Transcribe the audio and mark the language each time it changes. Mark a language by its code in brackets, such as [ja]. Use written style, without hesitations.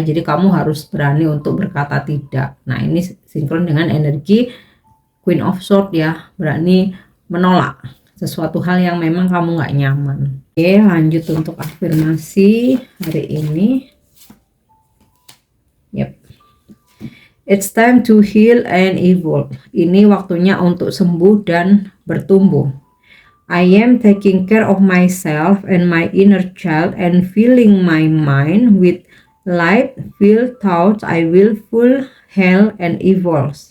[id] Jadi kamu harus berani untuk berkata tidak. Nah, ini sinkron dengan energi Queen of Swords ya, berani menolak sesuatu hal yang memang kamu nggak nyaman. Oke, lanjut untuk afirmasi hari ini. Yep. [en] It's time to heal and evolve. [id] Ini waktunya untuk sembuh dan bertumbuh. [en] I am taking care of myself and my inner child and filling my mind with light, filled thoughts. I will full heal and evolve.